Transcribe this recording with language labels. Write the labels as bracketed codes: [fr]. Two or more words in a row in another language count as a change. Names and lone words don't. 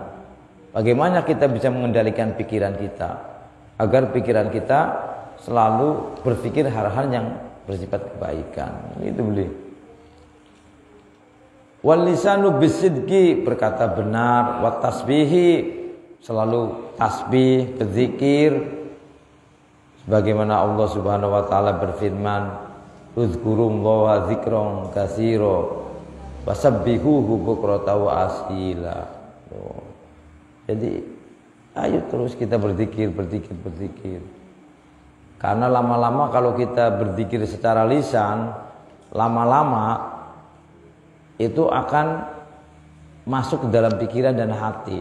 [id] Bagaimana kita bisa mengendalikan pikiran kita agar pikiran kita selalu berpikir hal-hal yang bersifat kebaikan. Itu boleh. [ar] واللسان بالصدق, [id] berkata benar, [ar] والتسبيح, [id] selalu tasbih, berzikir. Sebagaimana Allah [ar] سبحانه وتعالى [id] berfirman, [ar] "اذكروا الله ذكرا كثيرا وسبحوه بكرة وأصيلا." [id] Jadi ayo terus kita berzikir. Karena lama-lama kalau kita berzikir secara lisan, lama-lama itu akan masuk ke dalam pikiran dan hati.